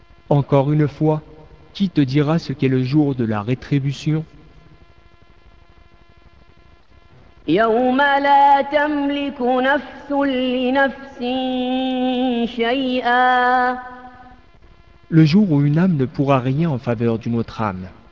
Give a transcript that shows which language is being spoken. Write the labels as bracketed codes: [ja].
[fr] Encore une fois, qui te dira ce qu'est le jour de la rétribution? [ar] يوم لا تملك نفس لنفس شيئا. [fr] Le jour où une âme ne pourra rien en faveur d'une autre âme.